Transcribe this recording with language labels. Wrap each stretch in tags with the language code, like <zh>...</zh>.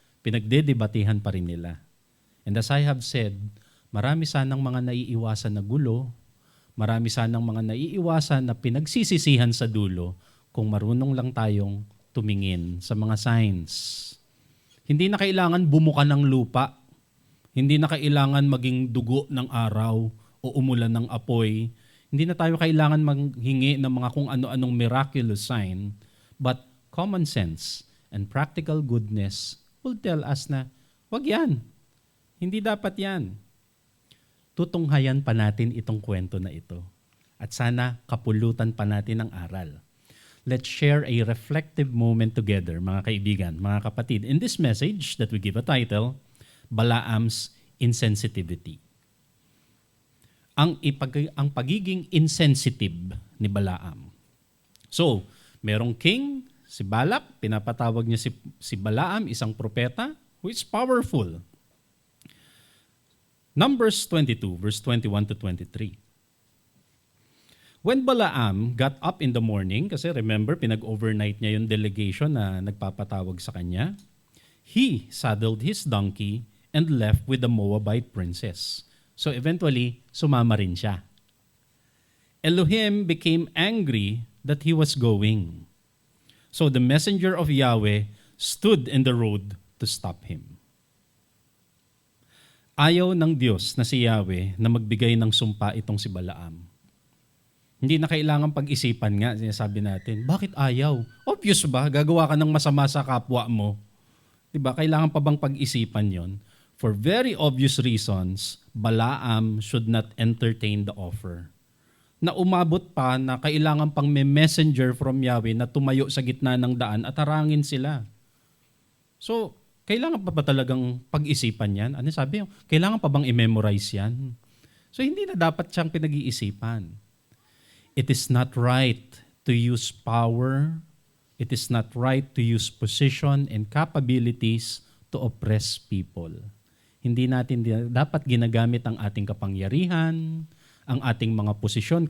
<tl>Pinagdedebatihan pa rin nila.</tl> <en>And as I have said,</en> <tl>marami sanang mga naiiwasan na gulo, marami sanang mga naiiwasan na pinagsisisihan sa dulo kung marunong lang tayong tumingin sa mga signs. Hindi na kailangan bumuka ng lupa. Hindi na kailangan maging dugo ng araw o umulan ng apoy. Hindi na tayo kailangan manghingi ng mga kung ano-anong miraculous sign.</tl> <en>But common sense and practical goodness will tell us na,</en> <tl>wag yan. Hindi dapat yan. Tutunghayan pa natin itong kwento na ito. At sana kapulutan pa natin ang aral.</tl> <en>Let's share a reflective moment together,</en> <tl>mga kaibigan, mga kapatid.</tl> <en>In this message that we give a title, Balaam's Insensitivity.</en> <tl>Ang pagiging insensitive ni Balaam. So, merong king, si Balak, pinapatawag niya si Balaam, isang propeta,</tl> <en>who is powerful. Numbers 22, verse 21 to 23. When Balaam got up in the morning,</en> <tl>kasi remember, pinag-overnight niya yung delegation na nagpapatawag sa kanya,</tl> <en>he saddled his donkey and left with the Moabite princess.</en> <tl>So eventually, sumama rin siya.</tl> <en>Elohim became angry that he was going. So the messenger of Yahweh stood in the road to stop him.</en> <tl>Ayaw ng Diyos na si Yahweh na magbigay ng sumpa itong si Balaam. Hindi na kailangan pag-isipan nga, sinasabi natin. Bakit ayaw? Obvious ba? Gagawa ka ng masama sa kapwa mo. Diba? Kailangan pa bang pag-isipan yon?</tl> <en>For very obvious reasons, Balaam should not entertain the offer.</en> <tl>Na umabot pa na kailangan pang may messenger from Yahweh na tumayo sa gitna ng daan at harangin sila. So, kailangan pa ba talagang pag-isipan yan? Ano sabi? Kailangan pa bang i-memorize yan? So, hindi na dapat siyang pinag-iisipan.</tl> <en>It is not right to use power. It is not right to use position and capabilities to oppress people.</en> <tl>Hindi natin dapat ginagamit ang ating kapangyarihan, ang ating mga posisyon.</tl>